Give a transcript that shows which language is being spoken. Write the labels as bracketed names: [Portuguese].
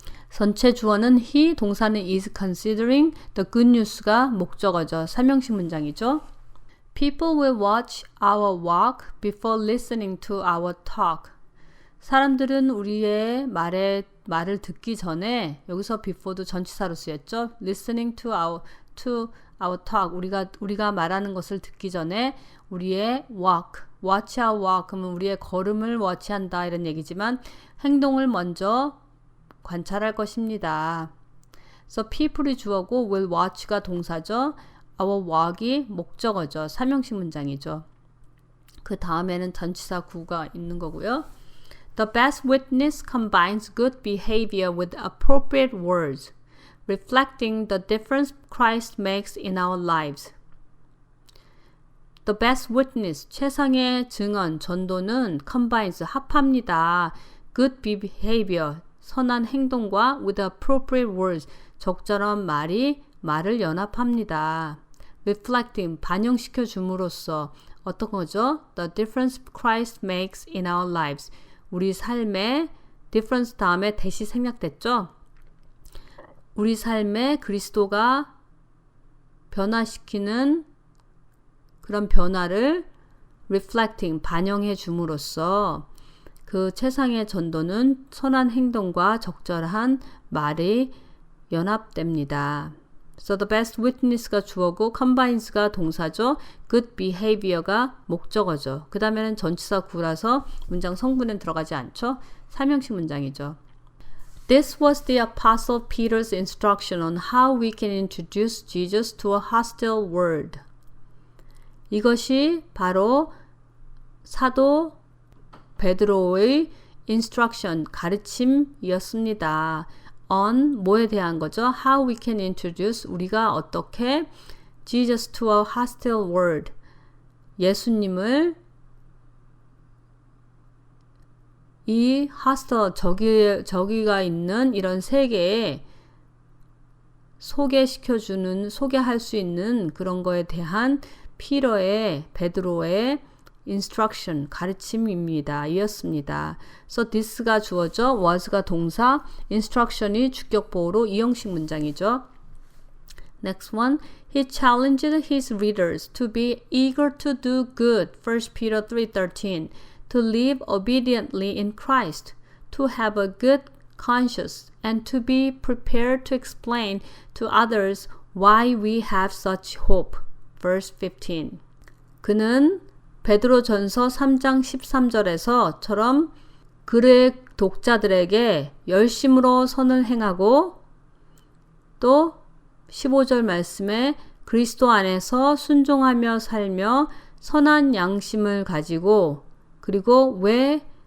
[Korean] 전체 주어는 he, 동사는 is considering, the good news가 목적어죠. 삼형식 문장이죠. [English] People will watch our walk before listening to our talk. [Korean] 사람들은 우리의 말을 듣기 전에 여기서 before도 전치사로 쓰였죠. [English] Listening to our talk. [Korean] 우리가 말하는 것을 듣기 전에 우리의 [English] watch our walk. [Korean] 그러면 우리의 걸음을 watch한다 이런 얘기지만 행동을 먼저 관찰할 것입니다. 그래서 people이 주어고 will watch가 동사죠. our walk이 목적어죠. 삼형식 문장이죠. 그 다음에는 전치사 구가 있는 거고요. [English] The best witness combines good behavior with appropriate words, reflecting the difference Christ makes in our lives. The best witness, [Korean] 최상의 증언, 전도는 combines, 합합니다. [English] Good behavior, [Korean] 선한 행동과 [English] with appropriate words, [Korean] 적절한 말을 연합합니다. Reflecting, 반영시켜 줌으로써 어떤 거죠? [English] The difference Christ makes in our lives. [Korean] 우리 삶에 difference 다음에 대시 생략됐죠? 우리 삶에 그리스도가 변화시키는 그런 변화를 reflecting, 반영해 줌으로써 그 최상의 전도는 선한 행동과 적절한 말이 연합됩니다. [English] So the best witness [Korean] 가 주어고 combines가 동사죠. [English] good behavior [Korean] 가 목적어죠. 그 다음에는 전치사 구라서 문장 성분엔 들어가지 않죠. 삼형식 문장이죠. [English] This was the Apostle Peter's instruction on how we can introduce Jesus to a hostile world. [Korean] 이것이 바로 사도 베드로의 instruction, 가르침이었습니다. on 뭐에 대한 거죠? [English] How we can introduce, [Korean] 우리가 어떻게 [English] Jesus to a hostile world, [Korean] 예수님을 이 hostile, 저기가 있는 이런 세계에 소개할 수 있는 그런 거에 대한 베드로의 instruction, 가르침입니다. 이었습니다. So this가 주어죠. was가 동사, instruction이 주격보호로 이형식 문장이죠. [English] Next one. He challenged his readers to be eager to do good, 1 Peter 3:13, to live obediently in Christ, to have a good conscience, and to be prepared to explain to others why we have such hope, verse 15. [Korean] 그는 베드로전서 3장 13절에서처럼 그의 독자들에게 열심으로 선을 행하고 또 15절 말씀에 그리스도 안에서 순종하며 살며 선한 양심을 가지고 그리고 왜